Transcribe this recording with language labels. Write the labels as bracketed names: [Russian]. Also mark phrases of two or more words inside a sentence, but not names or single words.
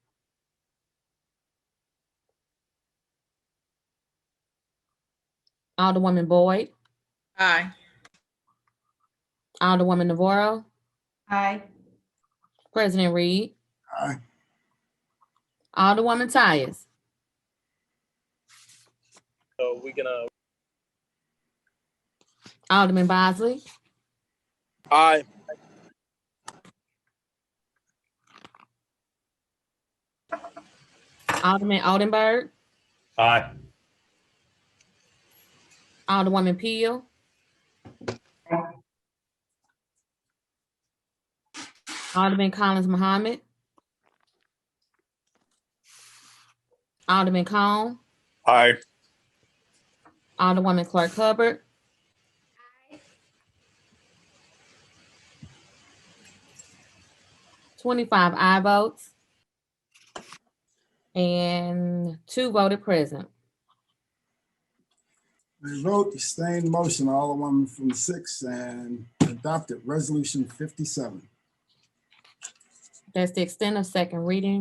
[English] Alderwoman Boyd. Aye. Alderwoman Navarro. Aye. President Reed. Aye. Alderwoman Tyus. So we're gonna. Alderman Bosley, Aye. Alderman Oldenburg, Aye. Alderwoman Peel, Alderman Collins Muhammad, Alderman Cone, Aye. Alderwoman Clark Hubbard, 25 aye votes, and 2 voted present. The vote, sustained motion, Alderman from the 6th, and adopted resolution 57. That's the extent of second reading.